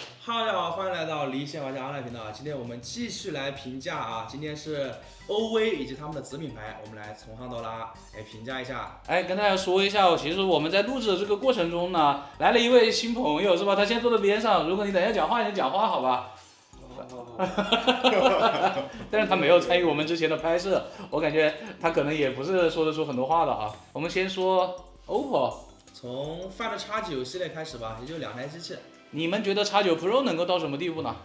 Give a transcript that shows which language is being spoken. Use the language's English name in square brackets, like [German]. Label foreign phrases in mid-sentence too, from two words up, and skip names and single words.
[Chinese] 大家好，歡迎來到離線玩家 online 頻道。今天我們繼續來評價啊，今天是 OV 以及他們的子品牌，我們來從上到拉來評價一下。跟大家說一下，其實我們在錄制的這個過程中呢，來了一位新朋友，是吧？他先坐在邊上，如果你等一下講話，你就講話，好吧？但是他沒有參與我們之前的拍攝，我感覺他可能也不是說得出很多話的啊。我们先说 OPPO，從 Find X9 系列開始吧，也就2台機器。你們覺得 X9 Pro 能夠到什麼地步呢？